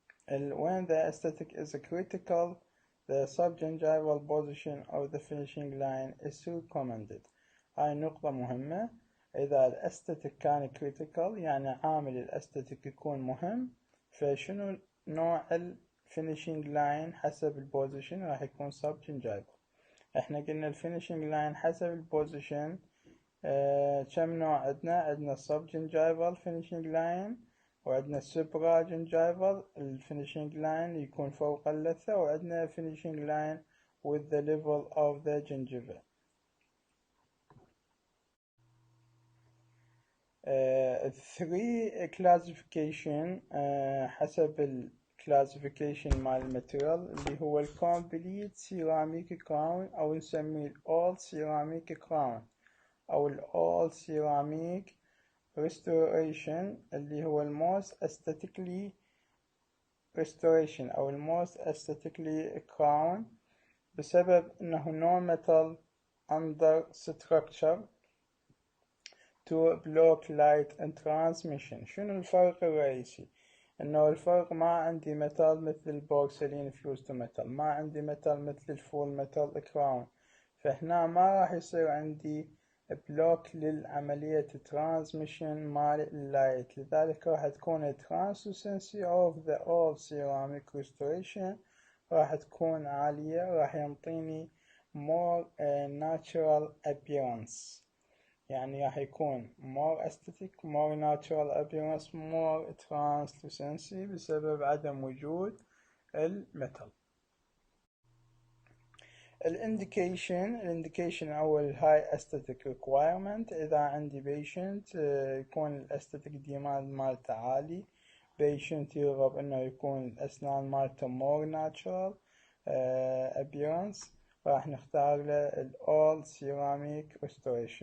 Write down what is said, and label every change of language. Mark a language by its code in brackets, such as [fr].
[en] When the aesthetic is critical, the subgingival position of the finishing line is recommended. [ar] هاي نقطة مهمة. إذا الاستاتيك كان critical يعني عامل الاستاتيك يكون مهم، فشنو نوع الفينيشنج لاين حسب البوزيشن راح يكون subgingival. احنا قلنا الفينيشنج لاين حسب البوزيشن كم نوع عندنا subgingival finishing line، وعندنا supra gingival الفينيشنج لاين يكون فوق اللثة، وعندنا [en] finishing line with the level of the gingiva. [ar] three classification حسب الكلاسيفيكيشن مال الماتيريال اللي هو الكومبليت سيراميك كراون أو نسميه all ceramic crown أو all ceramic restoration اللي هو [en] most aesthetically restoration أو most aesthetically crown، بسبب أنه no metal under structure to block light and transmission. [ar] شنو الفرق الرئيسي؟ انه الفرق ما عندي ميتال مثل البورسلين فيوز تو ميتال، ما عندي ميتال مثل الفول ميتال كراون، فهنا ما راح يصير عندي بلوك للعملية ترانسميشن مال اللايت، لذلك راح تكون [en] translucency of the all ceramic restoration [ar] راح تكون عالية، راح ينطيني [en] more natural appearance. يعني راح يكون more aesthetic more natural appearance more translucency [ar] بسبب عدم وجود [en] الميتال. الانديكيشن أول high aesthetic requirement. [ar] إذا عندي patient يكون الاستاتيك ديماند مالته عالي، patient يرغب إنه يكون الأسنان مالته [en] more natural appearance، [ar] راح نختار له ال all ceramic restoration.